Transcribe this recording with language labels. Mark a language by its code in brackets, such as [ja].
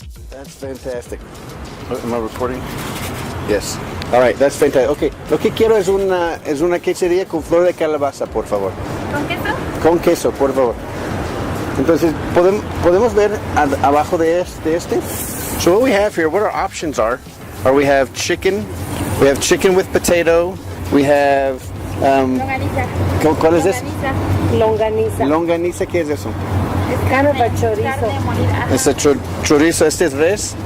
[en] That's fantastic. Am I recording? Yes. All right, that's fantastic. [es] Okay, lo que quiero es una quesadilla con flor de calabaza, por favor. ¿Con queso? Con queso, por favor. Entonces, podemos ver abajo de este. [en] So what we have here, what our options are we have chicken with potato, we have [es] Longaniza. ¿Cuál es eso? Longaniza. Longaniza, ¿qué es eso? Es carne de chorizo. Carne molida. [en] It's a chorizo, [es] este es res.